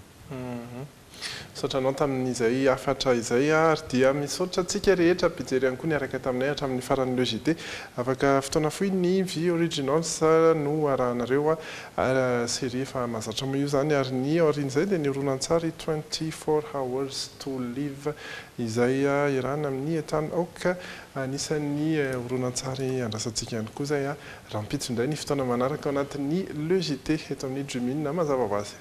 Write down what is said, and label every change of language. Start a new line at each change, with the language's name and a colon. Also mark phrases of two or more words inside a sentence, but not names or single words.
Malagasy: saotranao tamin'izay afatra izay ary dia misaotra antsika rehetra pijery ihany koa ny araka taminay hatramin'ny faran'ny logité afaka fotoana fohy ny vie originals no arahanareo série efa mahazatra mo io zany ary ny aorian'izay dia ny horonan-tsary 24 hours to live izay irana amin'ny etany aoka anisan'ny horonan-tsary andrasantsika ihany koa zay rahampitso indray ny fotoana manaraka ao anatin'ny logité eto amin'ny Jumine na mazava ho azy